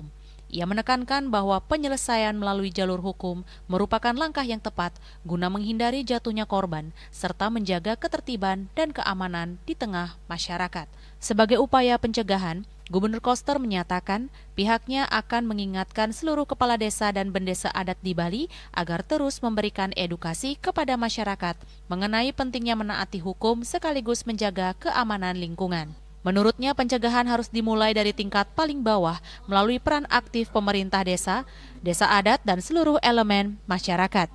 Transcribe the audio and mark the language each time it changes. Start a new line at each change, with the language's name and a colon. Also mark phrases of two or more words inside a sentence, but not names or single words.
Indonesian: Ia menekankan bahwa penyelesaian melalui jalur hukum merupakan langkah yang tepat guna menghindari jatuhnya korban serta menjaga ketertiban dan keamanan di tengah masyarakat. Sebagai upaya pencegahan, Gubernur Koster menyatakan pihaknya akan mengingatkan seluruh kepala desa dan bendesa adat di Bali agar terus memberikan edukasi kepada masyarakat mengenai pentingnya menaati hukum sekaligus menjaga keamanan lingkungan. Menurutnya, pencegahan harus dimulai dari tingkat paling bawah melalui peran aktif pemerintah desa, desa adat, dan seluruh elemen masyarakat.